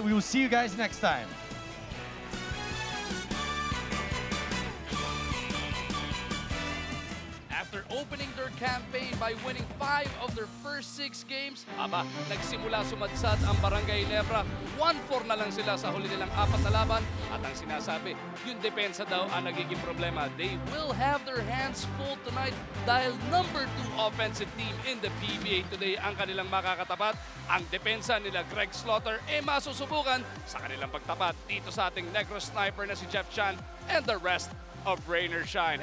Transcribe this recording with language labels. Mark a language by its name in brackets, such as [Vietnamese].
[English] We will see you guys next time. After opening their campaign by winning 5 of their first 6 games, [Filipino] nagsimula sumadsad ang [English] Barangay Ginebra. [Filipino] 1-4 na lang sila sa huli nilang 4 na laban. At ang sinasabi, yung depensa daw ang nagiging problema. [English] They will have their hands full tonight dahil number 2 offensive team in the PBA today [Filipino] ang kanilang makakatapat. Ang depensa nila Greg Slaughter masusubukan sa kanilang pagtapat dito sa ating Negro Sniper na si Jeff Chan and the rest of Rain or Shine.